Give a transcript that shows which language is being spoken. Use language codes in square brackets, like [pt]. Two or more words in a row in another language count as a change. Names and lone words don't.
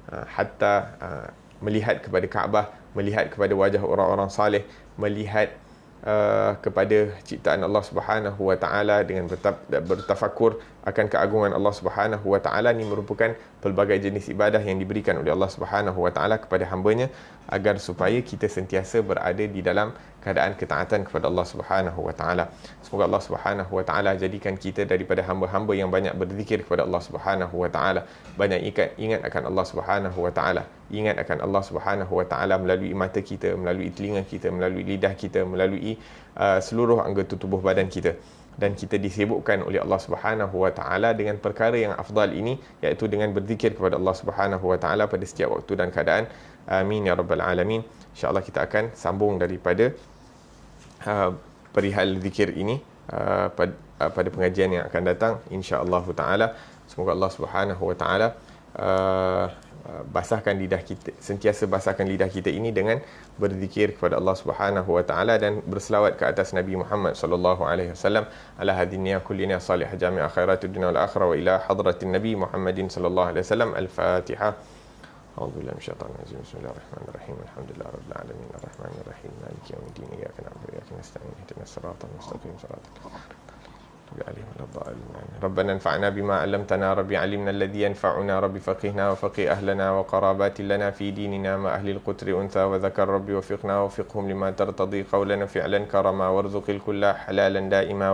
[ms] Hatta melihat kepada Kaabah, melihat kepada wajah orang-orang saleh, melihat kepada ciptaan [ar] الله سبحانه وتعالى, [ms] dengan bertafakur akan keagungan [ar] الله سبحانه وتعالى. [ms] Ini merupakan pelbagai jenis ibadah yang diberikan oleh [ar] الله سبحانه وتعالى [ms] kepada hamba-Nya, agar supaya kita sentiasa berada di dalam keadaan ketaatan kepada [ar] الله سبحانه وتعالى. [ms] Semoga [ar] الله سبحانه وتعالى [ms] jadikan kita daripada hamba-hamba yang banyak berzikir kepada [ar] الله سبحانه وتعالى, [ms] banyak ingat akan [ar] الله سبحانه وتعالى, [ms] ingat akan [ar] الله سبحانه وتعالى [ms] melalui mata kita, melalui telinga kita, melalui lidah kita, melalui seluruh anggota tubuh badan kita. Dan kita disibukkan oleh [ar] الله سبحانه وتعالى [ms] dengan perkara yang afdal ini, iaitu dengan berzikir kepada [ar] الله سبحانه وتعالى [ms] pada setiap waktu dan keadaan. [ar] آمين يا رب العالمين. [ms] InsyaAllah kita akan sambung daripada perihal zikir ini pada pengajian yang akan datang, [ar] إن شاء الله تعالى. [ms] Semoga [ar] الله سبحانه وتعالى [ms] basahkan lidah kita, sentiasa basahkan lidah kita ini dengan berzikir kepada [ar] الله سبحانه وتعالى [ms] dan berselawat ke atas Nabi Muhammad [ar] صلى الله عليه وسلم، على هذه النية كل نية صالحة جميع خيرات الدنيا والآخرة وإلى حضرة النبي محمد صلى الله عليه وسلم. الفاتحة. أعوذ بالله من الشيطان الرجيم. بسم الله الرحمن الرحيم. الحمد لله رب العالمين. الرحمن الرحيم. مالك يوم الدين. إياك نعبد وإياك نستعين. اهدنا الصراط المستقيم. ربنا انفعنا بما علمتنا ربي علمنا الذي ينفعنا ربي فقهنا وفقه أهلنا وقرابات لنا في ديننا مع أهل القتر أنثى وذكر ربي وفقنا وفقهم لما ترتضي قولا فعلا كرما وارزق الكل حلالا دائما